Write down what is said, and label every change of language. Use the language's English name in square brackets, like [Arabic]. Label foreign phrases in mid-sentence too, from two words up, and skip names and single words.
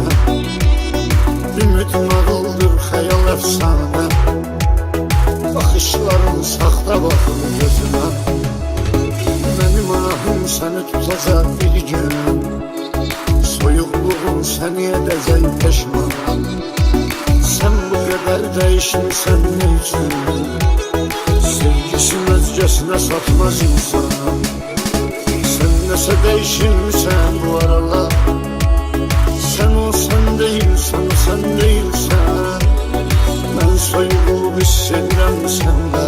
[Azerbaijani] Ümid nağıldır, xəyal əfsanə. Baxışların saxta baxır gözümə. Mənim ahım səni tutacaq bir gün. Soyuqluğun səni edəcək peşman. Sən bu qədər [Turkish] Her değişmişsen ne için? [Azerbaijani] Sevgisini özgesine satmaz insan. [Turkish] Sen nese değişmişsen bu aralar. Sen olsan değilsen, sen değilsen. Ben soyulup hissediyorum sende.